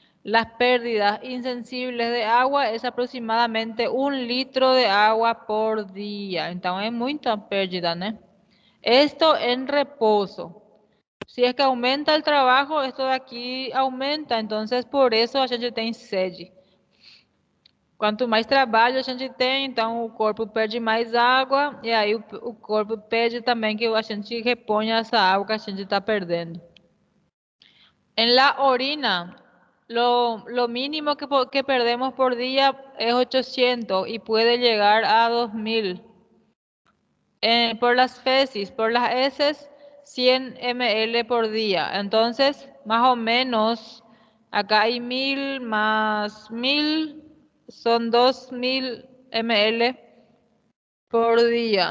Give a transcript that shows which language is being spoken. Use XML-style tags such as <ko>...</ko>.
<es>Las pérdidas insensibles de agua es aproximadamente 1 litro de agua por día. Entonces, es mucha pérdida, ¿no? Esto en reposo. Si es que aumenta el trabajo, esto de aquí aumenta.</es> <pt>Entonces, por eso a gente tem sede. Quanto mais trabalho a gente tem, então o corpo perde mais água e aí o corpo pede também que a gente reponha essa água que a gente está perdendo.</pt> <es>En la orina, lo mínimo que perdemos por día es 800 y puede llegar a 2000. Por las feces, por las heces, 100 ml por día. Entonces, más o menos, acá hay 1000 más 1000, son 2000 ml por día.</es>